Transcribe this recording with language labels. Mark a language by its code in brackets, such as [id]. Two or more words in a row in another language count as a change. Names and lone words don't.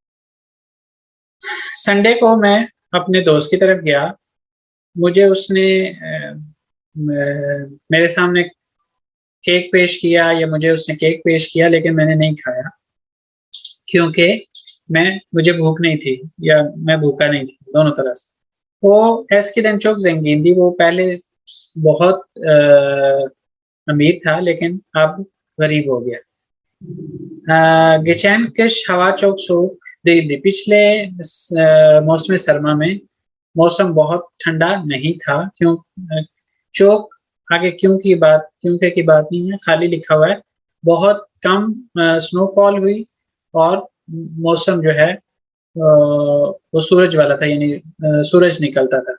[ur] سنڈے کو میں اپنے دوست کی طرف گیا، مجھے اس نے میرے سامنے کیک پیش کیا یا مجھے اس نے کیک پیش کیا، لیکن میں نے نہیں کھایا کیونکہ مجھے بھوک نہیں تھی یا میں بھوکا نہیں تھی، دونوں طرح سے. [tr] वो eskiden çok zengindi, [ur] وہ پہلے بہت امیر تھا لیکن اب غریب ہو گیا. [tr] geçen kış hava çok soğuk değildi, [ur] پچھلے موسم سرما میں موسم بہت ٹھنڈا نہیں تھا. کیوں چوک آگے کیونکہ کی بات نہیں ہے، خالی لکھا ہوا ہے. بہت کم سنوفال ہوئی اور موسم جو ہے وہ سورج والا تھا، یعنی سورج نکلتا تھا.